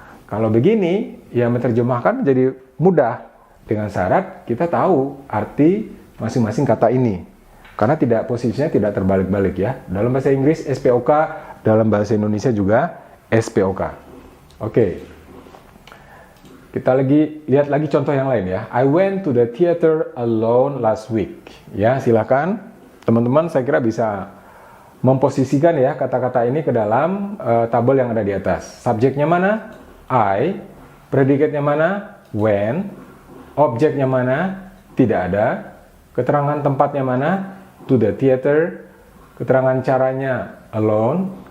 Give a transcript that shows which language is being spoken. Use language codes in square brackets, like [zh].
[id] Kalau begini, ya menerjemahkan menjadi mudah dengan syarat kita tahu arti masing-masing kata ini. Karena posisinya tidak terbalik-balik ya. Dalam bahasa Inggris SPOK, dalam bahasa Indonesia juga SPOK. Oke. Kita lihat lagi contoh yang lain ya. [en] I went to the theater alone last week. [id] Ya, silakan teman-teman, saya kira bisa memposisikan ya kata-kata ini ke dalam tabel yang ada di atas. Subjeknya mana? I. Predikatnya mana? When. Objeknya mana? Tidak ada. Keterangan tempatnya mana? [en] To the theater. [id] Keterangan caranya alone.